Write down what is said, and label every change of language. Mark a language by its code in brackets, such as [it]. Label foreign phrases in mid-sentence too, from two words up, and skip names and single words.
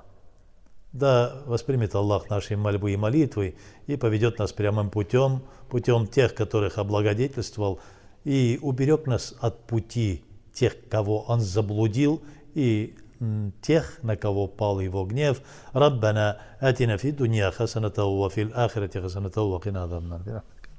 [ru] Да воспримет Аллах наши мольбы и молитвы и поведет нас прямым путем, путем тех, которых облагодетельствовал, и уберег нас от пути тех, кого Он заблудил, и тех, на кого пал Его гнев. [ar] ربنا آتنا في الدنيا حسنة وفي الآخرة حسنة وقنا عذاب النار.